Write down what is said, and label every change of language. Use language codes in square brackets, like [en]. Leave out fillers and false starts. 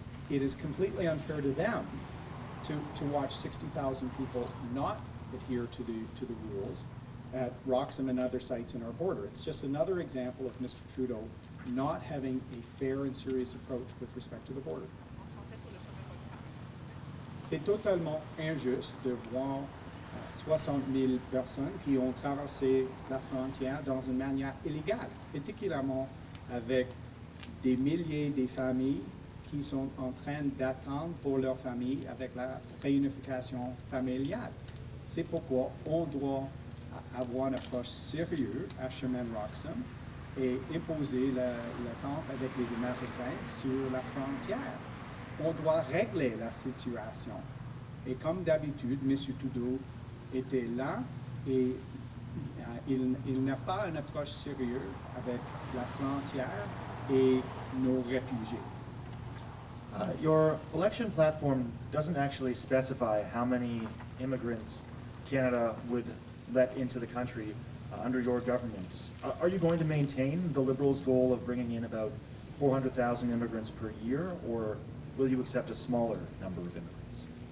[en] It is completely unfair to them to watch 60,000 people not adhere to the rules at Roxham and other sites in our border. It's just another example of Mr. Trudeau not having a fair and serious approach with respect to the border. [fr] C'est totalement injuste de voir 60 000 personnes qui ont traversé la frontière dans une manière illégale, particulièrement avec des milliers de familles qui sont en train d'attendre pour leur famille avec la réunification familiale. C'est pourquoi on doit avoir une approche sérieuse à chemin Roxham et imposer l'attente avec les Américains sur la frontière. On doit régler la situation. Et comme d'habitude, M. Trudeau était là et il n'a pas une approche sérieuse avec la frontière et nos réfugiés. [en] Your election platform doesn't actually specify how many immigrants Canada would let into the country under your government. Are you going to maintain the Liberals' goal of bringing in about 400,000 immigrants per year, or will you accept a smaller number of immigrants?